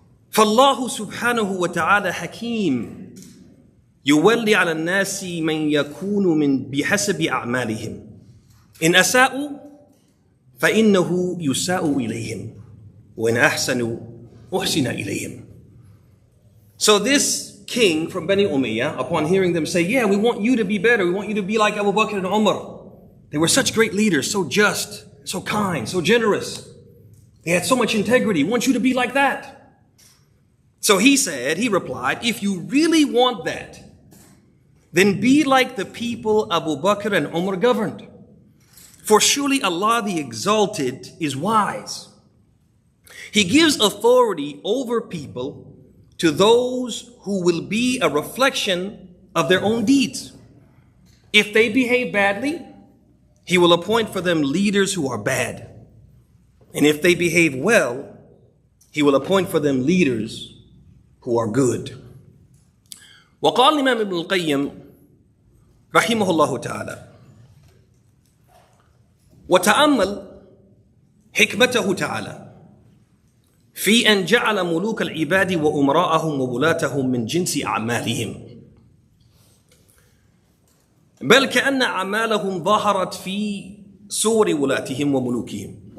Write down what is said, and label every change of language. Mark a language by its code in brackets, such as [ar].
[ar] فالله سبحانه وتعالى حكيم يولي على الناس من يكون بحسب أعمالهم. إن أساءوا فإنه يساء إليهم وإن أحسنوا أحسن إليهم. [en] So this king from Bani Umayyah, upon hearing them say, yeah, we want you to be better. We want you to be like Abu Bakr and Umar. They were such great leaders, so just, so kind, so generous. They had so much integrity. We want you to be like that. So he replied, if you really want that, then be like the people Abu Bakr and Umar governed. For surely Allah the Exalted is wise. He gives authority over people to those who will be a reflection of their own deeds. If they behave badly, He will appoint for them leaders who are bad. And if they behave well, He will appoint for them leaders who are good. [ar] وقال الإمام ابن القيم رحمه الله تعالى وتأمل حكمته تعالى في أن جعل ملوك العباد وأمراءهم وولاتهم من جنس أعمالهم بل كأن أعمالهم ظهرت في صور ولاتهم وملوكهم.